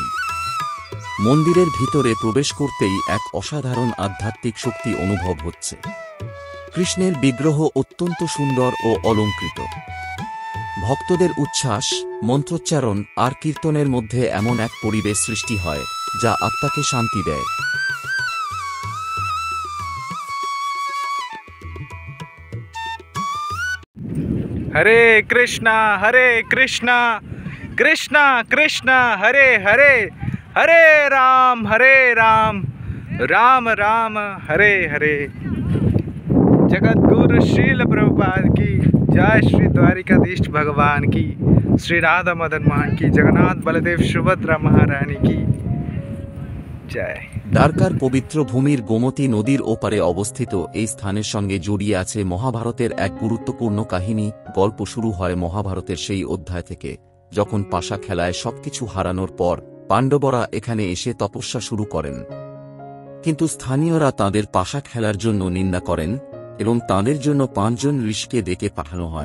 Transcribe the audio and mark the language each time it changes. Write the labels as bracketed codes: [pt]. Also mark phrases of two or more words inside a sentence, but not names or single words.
[bn] মন্দিরের ভিতরে প্রবেশ করতেই এক অসাধারণ আধ্যাত্মিক শক্তি অনুভব হচ্ছে। কৃষ্ণের বিগ্রহ অত্যন্ত সুন্দর ও অলংকৃত। ভক্তদের উচ্ছ্বাস, মন্ত্রোচ্চারণ আর কীর্তনের মধ্যে এমন এক পরিবেশ সৃষ্টি হয়, যা আত্মাকে শান্তি দেয়। [hi] हरे कृष्णा कृष्णा कृष्णा हरे हरे, हरे राम राम राम हरे हरे। जगतगुरु श्रील प्रभुपाद की जय, श्री द्वारिकाधीश भगवान की, श्री राधा मदन मोहन की, जगन्नाथ बलदेव सुभद्रा महारानी की जय। [bn] দ্বারকার পবিত্র ভূমির গোমতী নদীর ওপারে অবস্থিত এই স্থানের সঙ্গে জড়িয়ে আছে মহাভারতের এক গুরুত্বপূর্ণ কাহিনী। গল্প শুরু হয় মহাভারতের সেই অধ্যায় থেকে, যখন পাশা খেলায় সবকিছু হারানোর পর পাণ্ডবরা এখানে এসে তপস্যা শুরু করেন। কিন্তু স্থানীয়রা তাঁদের পাশা খেলার জন্য নিন্দা করেন এবং তাঁদের জন্য 5 জন ঋষিকে ডেকে পাঠানো হয়।